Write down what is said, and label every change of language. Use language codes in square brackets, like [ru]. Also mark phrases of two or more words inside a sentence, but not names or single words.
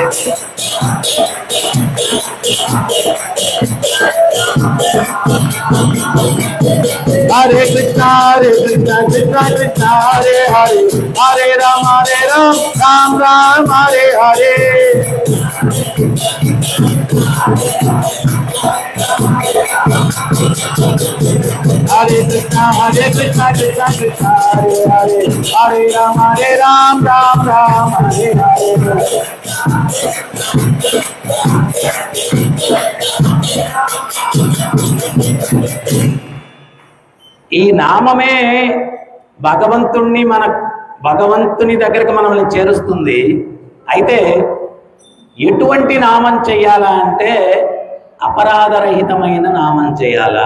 [sa] హరే కృష్ణ కృష్ణ కృష్ణ హరే హరే, హరే రామ రామ రామ హరే హరే. హరే కృష్ణ కృష్ణ కృష్ణ హరే హరే, హరే రామ రామ రామ హరే హరే. [te] ఈ నామమే భగవంతుని దగ్గరకు మనల్ని చేరుస్తుంది. అయితే ఎటువంటి నామం చెయ్యాలా అంటే అపరాధరహితమైన నామం చేయాలా.